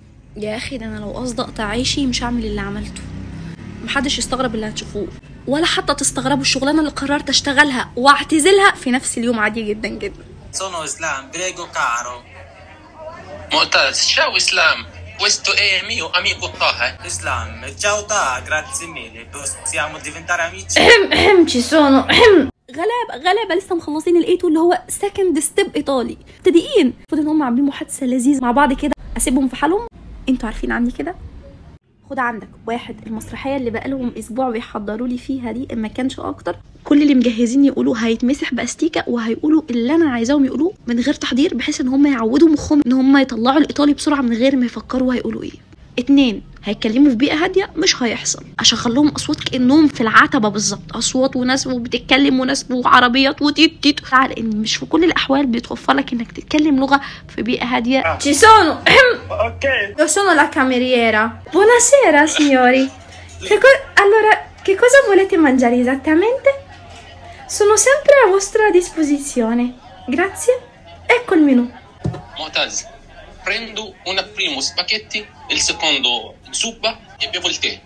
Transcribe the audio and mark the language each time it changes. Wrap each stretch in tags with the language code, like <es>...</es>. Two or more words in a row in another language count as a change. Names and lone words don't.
<ar>يا اخي ده انا لو قصدي اقطع عيشي مش هعمل اللي عملته. محدش يستغرب اللي هتشوفوه، ولا حتى تستغربوا الشغلانه اللي قررت اشتغلها واعتزلها في نفس اليوم عادي جدا جدا.</ar> <it>Sono Islam, prego caro. Mu'taz, ciao Islam. Questo è mio amico Taha. Islam, ciao Taha, grazie mille. Possiamo diventare amici? ci sono</it> <ar>غلابه لسه مخلصين الايتو اللي هو</ar> <en>second step</en> <ar>ايطالي مبتدئين. المفروض ان هم عاملين محادثه لذيذه مع بعض كده، اسيبهم في حالهم. انتوا عارفين عني كده. خد عندك واحد، المسرحيه اللي بقالهم اسبوع بيحضروا لي فيها دي ما كانش اكتر، كل اللي مجهزين يقولوا هيتمسح باستيكه وهيقولوا اللي انا عايزاهم يقولوه من غير تحضير، بحيث ان هم يعودوا مخهم ان هم يطلعوا الايطالي بسرعه من غير ما يفكروا هيقولوا ايه. 2 هيتكلموا في بيئه هاديه، مش هيحصل. اشغل لهم اصوات كانهم في العتبه بالظبط، اصوات وناس وبتتكلم وناس وعربيات وتيت تيت، لان مش في كل الاحوال بيتوفر لك انك تتكلم لغه في بيئه هاديه.</ar> <it>Ci sono. Ok. Io sono la cameriera. Buonasera signori. Allora, che cosa volete mangiare esattamente? Sono sempre a vostra disposizione. Grazie. Ecco il menù. Mu'taz, prendo un primo spaghetti, il secondo zuppa e bevo il tè.</it>